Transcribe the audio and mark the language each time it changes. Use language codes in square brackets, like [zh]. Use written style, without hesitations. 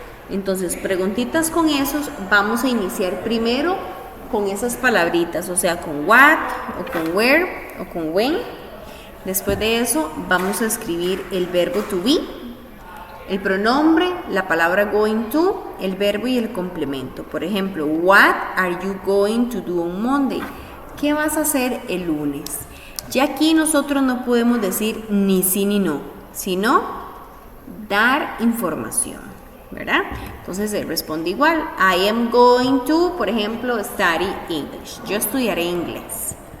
[es] Entonces, preguntitas con esos, vamos a iniciar primero con esas palabritas, o sea, con what, o con where, o con when. Después de eso, vamos a escribir el verbo to be, el pronombre, la palabra going to, el verbo y el complemento. Por ejemplo, [en] what are you going to do on Monday? [es] ¿Qué vas a hacer el lunes? Ya aquí nosotros no podemos decir ni sí ni no, sino dar información, ¿verdad? Entonces él responde igual. [en] I am going to, [es] por ejemplo, [en] study English. [es] Yo estudiaré inglés.